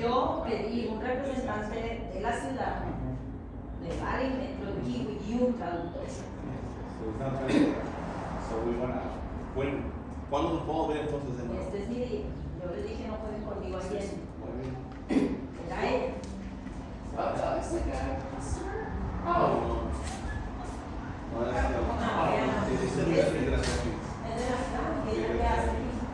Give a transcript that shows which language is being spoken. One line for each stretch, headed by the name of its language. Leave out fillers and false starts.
Spanish: Yo pedí un representante de la ciudad, de Valley Metro, de Kiwi y un traductor.
English: So it's not translated. So we wanna,
Spanish: ¿cuándo nos podemos ver entonces de nuevo? Este es mi día. Yo les dije no pueden conmigo ayer. Muy bien. Era ella.
English: Oh, that looks like a customer? No, Oh, no, that's the
Spanish: Es de la ciudad, que ella le hace aquí.